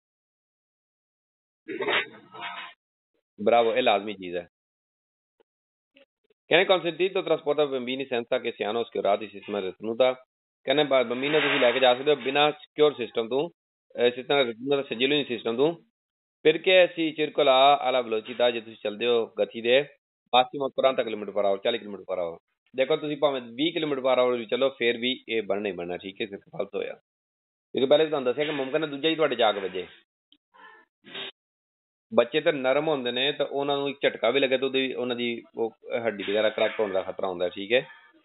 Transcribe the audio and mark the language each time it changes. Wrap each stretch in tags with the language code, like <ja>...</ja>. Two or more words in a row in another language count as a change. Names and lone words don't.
<pa>ਬਰਾਵੋ, ਇਹ ਲਾਜ਼ਮੀ ਚੀਜ਼ ਹੈ।</pa> <it>ਕਹਿੰਦੇ consentito trasporto bambini senza che siano assicurati sistema di retenuta,</it> <pa>ਕਹਿੰਦੇ bambino ਤੁਸੀਂ ਲੈ ਕੇ ਜਾ ਸਕਦੇ ਹੋ ਬਿਨਾਂ ਸਿਕਿਉਰ ਸਿਸਟਮ ਤੋਂ, ਸਿਸਟਮ ਦਾ ਸਜੀਲੂ ਸਿਸਟਮ ਤੋਂ।</pa> <it>perché si circola alla velocità,</it> <pa>ਜੇ ਤੁਸੀਂ ਚੱਲਦੇ ਹੋ ਗਤੀ ਦੇ massimo 40 ਕਿਲੋਮੀਟਰ ਪਰ ਆਵਰ, 40 ਕਿਲੋਮੀਟਰ ਪਰ ਆਵਰ। ਦੇਖੋ ਤੁਸੀਂ ਭਾਵੇਂ 20 ਕਿਲੋਮੀਟਰ ਪਰ ਆਵਰ ਵੀ ਚਲੋ, ਫਿਰ ਵੀ ਇਹ ਬਣਨਾ ਹੀ ਬਣਨਾ, ਠੀਕ ਹੈ। ਸਿਰਫ ਫਾਲਤੂ ਹੋਇਆ, ਕਿਉਂਕਿ ਪਹਿਲੇ ਤੁਹਾਨੂੰ ਦੱਸਿਆ ਕਿ ਮੁਮਕਿਨ ਹੈ ਦੂਜਾ ਹੀ ਤੁਹਾਡੇ ਜਾ ਕੇ ਵੱਜੇ। ਬੱਚੇ ਤਾਂ ਨਰਮ ਹੁੰਦੇ ਨੇ, ਤਾਂ ਉਹਨਾਂ ਨੂੰ ਇੱਕ ਝਟਕਾ ਵੀ ਲੱਗੇ ਤਾਂ ਉਹਨਾਂ ਦੀ ਉਹ ਹੱਡੀ ਵਗੈਰਾ ਕਰੈਕ ਹੋਣ ਦਾ ਖਤਰਾ ਹੁੰਦਾ, ਠੀਕ ਹੈ।</pa>